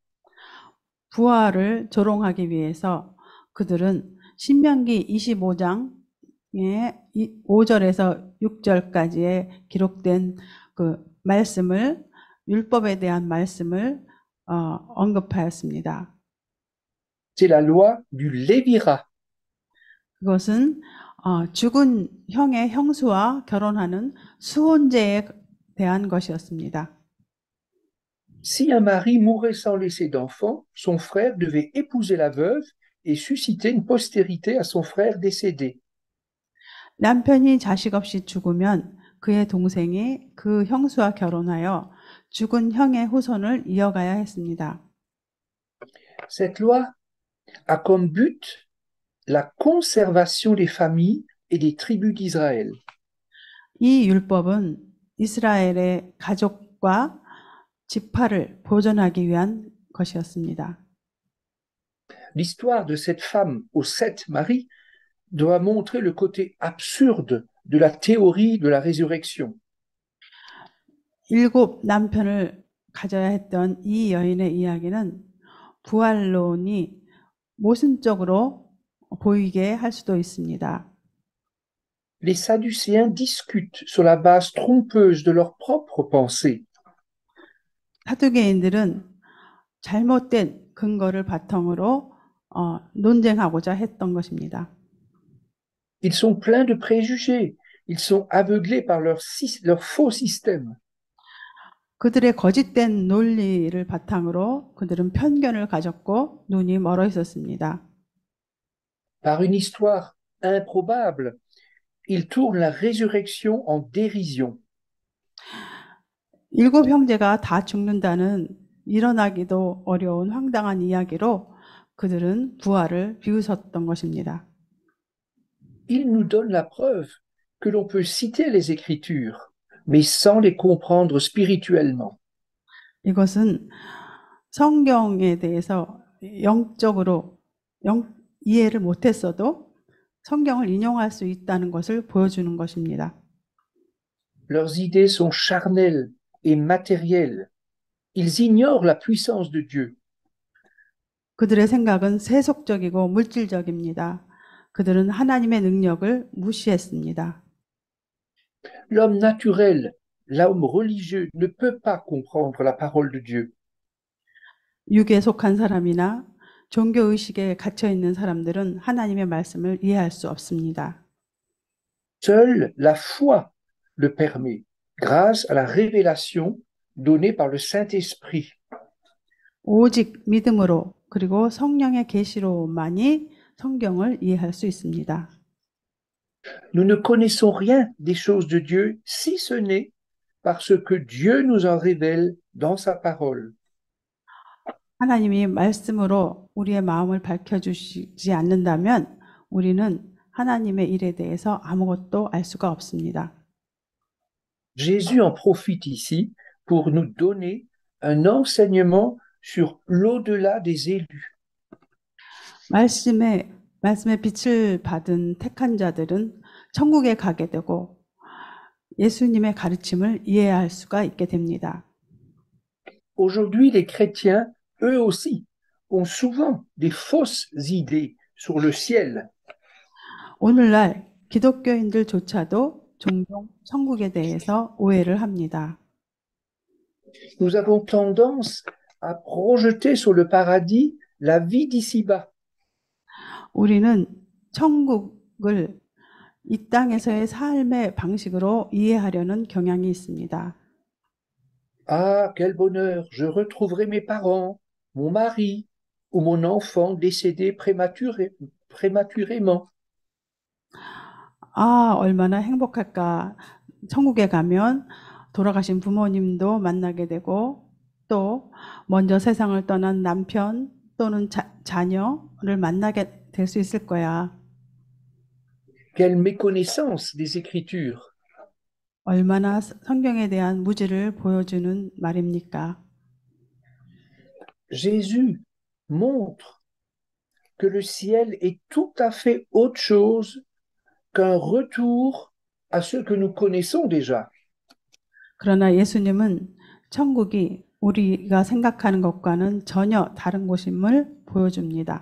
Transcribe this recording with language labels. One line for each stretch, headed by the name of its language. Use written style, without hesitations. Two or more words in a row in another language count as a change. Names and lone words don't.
Korean: 부활을 조롱하기 위해서 그들은 신명기 25장의 5절에서 6절까지의 기록된 그 말씀을 율법에 대한 말씀을 언급하였습니다.
French: C'est la loi du Lévirat.
Korean: 그것은 죽은 형의 형수와 결혼하는 수혼제에 대한 것이었습니다.
French: Si un mari mourait sans laisser d'enfant, son frère devait épouser la veuve et susciter une postérité à son frère décédé.
Korean: 남편이 자식 없이 죽으면 그의 동생이 그 형수와 결혼하여 죽은 형의 후손을 이어가야 했습니다.
French: Cette loi a comme but la conservation des familles et des tribus d'Israël.
Korean: 이 율법은 이스라엘의 가족과 지파를 보존하기 위한 것이었습니다.
French: L'histoire de cette femme aux 7 maris doit montrer le côté absurde de la théorie de la résurrection.
Korean: 7 남편을 가져야 했던 이 여인의 이야기는 부활론이 모순적으로 보이게 할 수도 있습니다.
French: Les Sadducéens discutent sur la base trompeuse de leurs propres pensées.
Korean: 사두개인들은 잘못된 근거를 바탕으로 논쟁하고자 했던 것입니다.
French: Ils sont pleins de préjugés. Ils sont aveuglés par leur faux système.
Korean: 그들의 거짓된 논리를 바탕으로 그들은 편견을 가졌고 눈이 멀어 있었습니다.
French: Par une histoire improbable, ils tournent la résurrection en dérision.
Korean: 7 형제가 다 죽는다는 일어나기도 어려운 황당한 이야기로 그들은 부활을 비웃었던 것입니다.
French: Ils nous donnent la preuve que l'on peut citer les Écritures, mais sans les comprendre spirituellement.
Korean: 이것은 성경에 대해서 영적으로 이해를 못했어도 성경을 인용할 수 있다는 것을 보여주는 것입니다.
French: Leurs idées sont charnelles et matérielles. Ils ignorent la puissance de Dieu.
Korean: 그들의 생각은 세속적이고 물질적입니다. 그들은 하나님의 능력을 무시했습니다.
French: L'homme naturel, l'homme religieux ne peut pas comprendre la parole de Dieu.
Korean: 육에 속한 사람이나 종교 의식에 갇혀 있는 사람들은 하나님의 말씀을 이해할 수 없습니다.
French: Seule la foi le permet, grâce à la révélation donnée par le Saint-Esprit.
Korean: 오직 믿음으로 그리고 성령의 계시로만이 성경을 이해할 수 있습니다.
French: Nous ne connaissons rien des choses de Dieu si ce n'est parce que Dieu nous en révèle dans sa parole.
Korean: 하나님이 말씀으로 우리의 마음을 밝혀주시지 않는다면 우리는 하나님의 일에 대해서 아무것도 알 수가 없습니다.
French: Jésus en profite ici pour nous donner un enseignement sur l'au-delà des élus.
Korean: 말씀의 빛을 받은 택한 자들은 천국에 가게 되고 예수님의 가르침을 이해할 수가 있게 됩니다.
French: Aujourd'hui, les chrétiens, eux aussi, ont souvent des fausses idées sur le ciel.
Korean: 오늘날 기독교인들조차도 종종 천국에 대해서 오해를 합니다.
French: Nous avons tendance à projeter sur le paradis la vie d'ici-bas.
Korean: 우리는 천국을 이 땅에서의 삶의 방식으로 이해하려는 경향이 있습니다.
French: Ah, quel bonheur, je retrouverai mes parents, mon mari ou mon enfant décédé prématurément.
Korean: 아, 얼마나 행복할까. 천국에 가면 돌아가신 부모님도 만나게 되고 또 먼저 세상을 떠난 남편 또는 자녀를 만나게 될 수 있을 거야.
French: Quelle méconnaissance des Écritures.
Korean: 얼마나 성경에 대한 무지를 보여주는 말입니까?
French: Jésus montre que le ciel est tout à fait autre chose qu'un retour à ce que nous connaissons déjà.
Korean: 그러나 예수님은 천국이 우리가 생각하는 것과는 전혀 다른 곳임을 보여줍니다.